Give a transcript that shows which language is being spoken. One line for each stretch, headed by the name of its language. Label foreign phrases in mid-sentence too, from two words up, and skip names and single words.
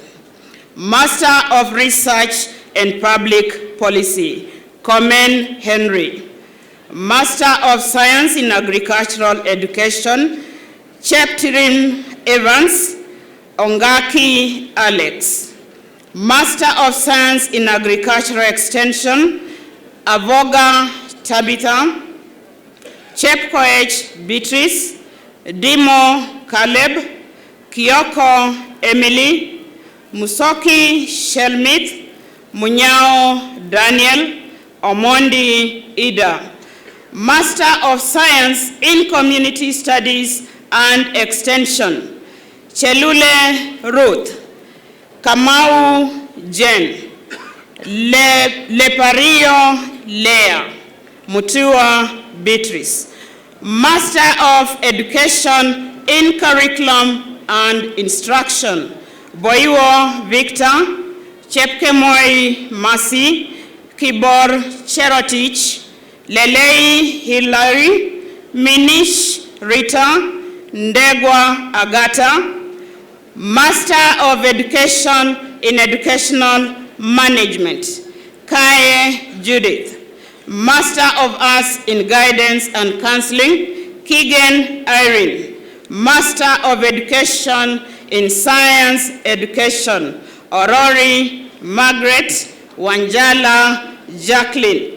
English: Master of Research and Public Policy, Komen Henry. Master of Science in Agricultural Education, Cheptirin Evans Ongaki Alex. Master of Science in Agricultural Extension, Avoga Tabitha. Chepkoech Beatrice, Dimo Caleb, Kioko Emily, Musoki Shelmith, Munyao Daniel, Omondi Ida. Master of Science in Community Studies and Extension, Chelule Ruth, Kamau Jen, Lepario Lea, Mutua Beatrice. Master of Education in Curriculum and Instruction, Boiwo Victor, Chepkemoi Masi, Kibor Cherotich, Lelei Hilary, Minish Rita, Ndegwa Agata. Master of Education in Educational Management, Kaye Judith. Master of Arts in Guidance and Counseling, Keegan Irene. Master of Education in Science Education, Aurori Margaret Wanjala Jacqueline.